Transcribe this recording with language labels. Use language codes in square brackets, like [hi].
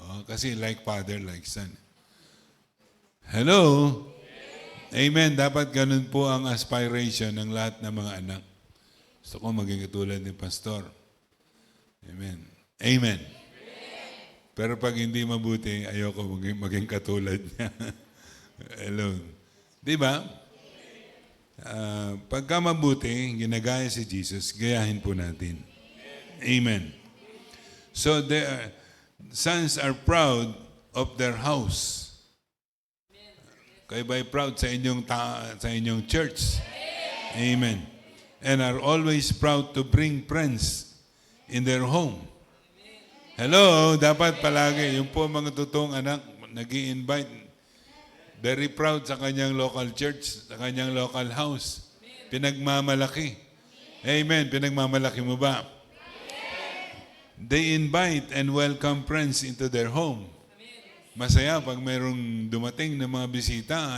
[en] Kasi like father, like son. Hello? Amen. [tl] Dapat ganun po ang aspiration ng lahat ng mga anak. Gusto ko maging katulad ni Pastor. Amen. Amen. Pero pag hindi mabuti, ayoko maging katulad niya. Hello. Di ba? Pagka mabuti, ginagaya si Jesus, gayahin po natin. Amen. [en] So the sons are proud of their house. [tl] Kayo ba'y proud sa inyong church? Amen. [en] And are always proud to bring friends in their home. [tl] Hello, dapat palagi, yung po mga totoong anak, nag-i-invite, very proud sa kanyang local church, sa kanyang local house. Pinagmamalaki. Amen. Pinagmamalaki mo ba? [en] They invite and welcome friends into their home. [tl] Masaya pag mayroong dumating na mga bisita.